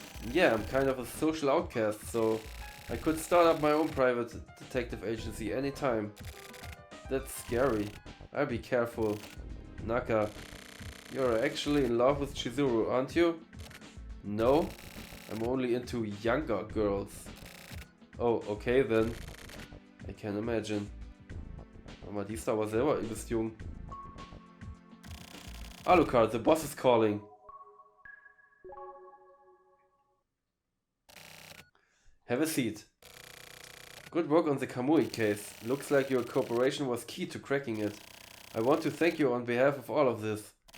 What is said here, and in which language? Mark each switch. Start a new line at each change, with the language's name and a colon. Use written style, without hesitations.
English: Yeah, I'm kind of a social outcast, so I could start up my own private detective agency anytime. That's scary. I'll be careful. Naka, you're actually in love with Chizuru, aren't you? No, I'm only into younger girls. Oh, okay then. I can imagine.
German: Aber die ist aber selber übelst jung.
English: Alucard, the boss is calling. Have a seat. Good work on the Kamui case. Looks like your cooperation was key to cracking it. I want to thank you on behalf of all of this.